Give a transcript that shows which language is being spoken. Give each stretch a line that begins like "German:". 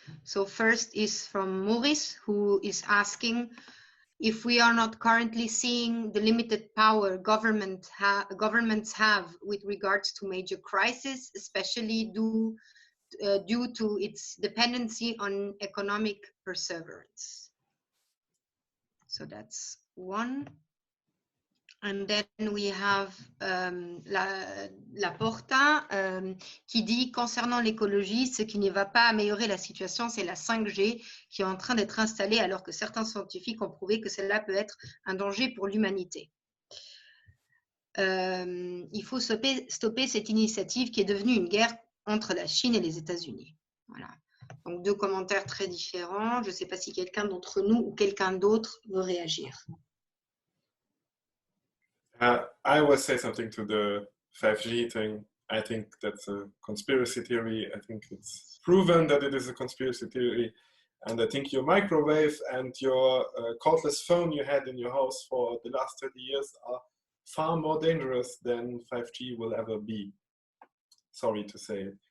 English: So first is from Maurice, who is asking if we are not currently seeing the limited power governments have with regards to major crises, especially due to its dependency on economic perseverance. So that's one. And then we have
French: la Porta qui dit concernant l'écologie, ce qui ne va pas améliorer la situation, c'est la 5G qui est en train d'être installée alors que certains scientifiques ont prouvé que celle-là peut être un danger pour l'humanité. Il faut stopper cette initiative qui est devenue une guerre entre la Chine et les États-Unis. Voilà. Donc 2 commentaires très différents. Je ne sais pas si quelqu'un d'entre nous ou quelqu'un d'autre veut réagir.
English: I will say something to the 5G thing. I think that's a conspiracy theory. I think it's proven that it is a conspiracy theory. And I think your microwave and your cordless phone you had in your house for the last 30 years are far more dangerous than 5G will ever be. Sorry to say.